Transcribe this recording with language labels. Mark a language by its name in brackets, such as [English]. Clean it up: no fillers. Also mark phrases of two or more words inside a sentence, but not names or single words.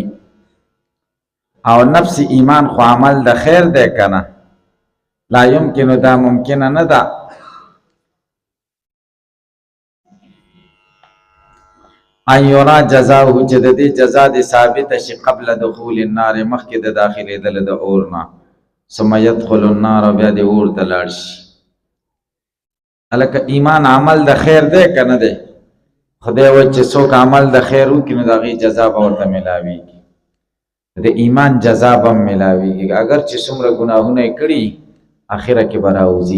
[Pashto] او نفس ایمان خو عمل د خیر دی که نه؟ [Arabic] لا یمکنو، [Pashto] دا ممکنه نه ده. [Arabic] ان یرا جزاؤه، [Pashto] چې د دې جزا دې ثابته شي [Arabic] قبل دخول النار، [Pashto] مخکې د داخلېدل د اور نه. [Arabic] ثم يدخل النار، [Pashto] بیا دې اور ته لاړ شي. هلکه ایمان عمل د خیر دی که نه دی؟ خدای وایي چې څوک عمل د خیر وکړي نو د هغې جزا به ورته میلاویږي، د ایمان جزا به هم میلاویږي. اگر چې څومره ګناهونه یې کړي اخره کې به راوځي.